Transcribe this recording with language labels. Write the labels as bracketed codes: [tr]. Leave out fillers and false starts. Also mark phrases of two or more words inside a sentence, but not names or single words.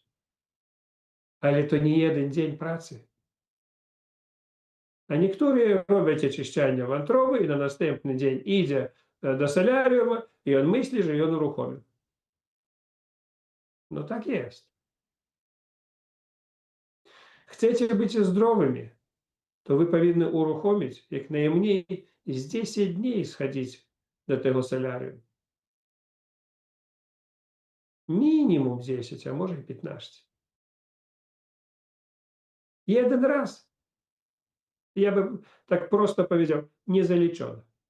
[pl] Ale to nie jeden dzień pracy. A niektórzy robią oczyszczanie wątroby i na następny dzień idzie do solarium i on myśli, że on uruchomił. No tak jest. [uk] Chcecie бути здоровими, то ви повинні урухомити, як найменше, з 10 днів сходити до того солярію. Мінімум 10, а може і 15. І один раз, я би так просто powiedział, не залічено.